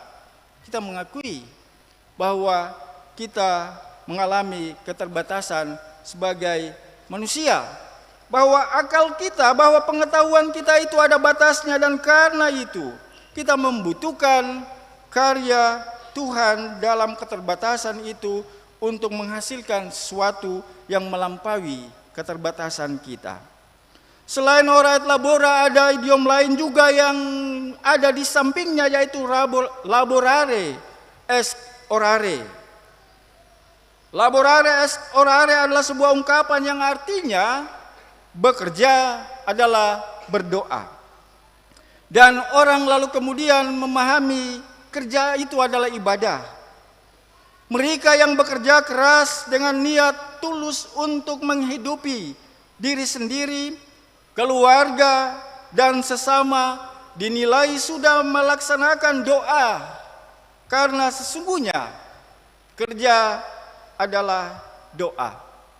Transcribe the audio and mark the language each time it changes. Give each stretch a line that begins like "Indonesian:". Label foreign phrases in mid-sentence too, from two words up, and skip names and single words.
Indonesian: Kita mengakui bahwa kita mengalami keterbatasan sebagai manusia, bahwa akal kita, bahwa pengetahuan kita itu ada batasnya, dan karena itu kita membutuhkan karya Tuhan dalam keterbatasan itu untuk menghasilkan sesuatu yang melampaui keterbatasan kita. Selain
Latin: ora et labora,
Indonesian: ada idiom lain juga yang ada di sampingnya, yaitu
Latin: laborare est orare. Laborare est orare
Indonesian: adalah sebuah ungkapan yang artinya bekerja adalah berdoa. Dan orang lalu kemudian memahami kerja itu adalah ibadah. Mereka yang bekerja keras dengan niat tulus untuk menghidupi diri sendiri, keluarga, dan sesama dinilai sudah melaksanakan doa, karena sesungguhnya kerja adalah doa.